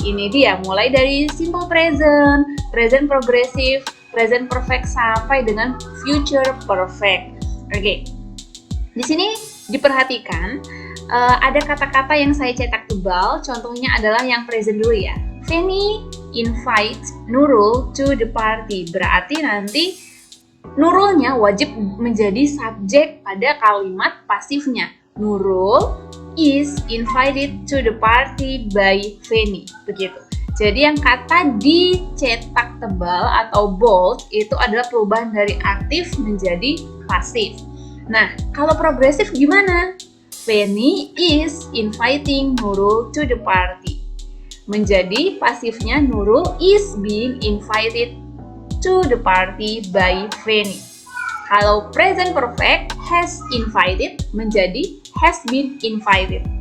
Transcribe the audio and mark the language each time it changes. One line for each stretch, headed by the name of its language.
Indonesian: Ini dia, mulai dari simple present, present progressive, present perfect sampai dengan future perfect. Oke. Di sini diperhatikan ada kata-kata yang saya cetak tebal, contohnya adalah yang present dulu ya.
English: Fanny invites Nurul to the party.
Indonesian: Berarti nanti Nurulnya wajib menjadi subjek pada kalimat pasifnya.
English: Nurul is invited to the party by Fanny.
Indonesian: Begitu. Jadi yang kata dicetak tebal atau bold itu adalah perubahan dari aktif menjadi pasif. Nah, kalau progresif gimana?
English: Fanny is inviting Nurul to the party.
Indonesian: Menjadi pasifnya
English: Nurul is being invited to the party by Fanny.
Indonesian: Kalau present perfect, has invited menjadi has been invited.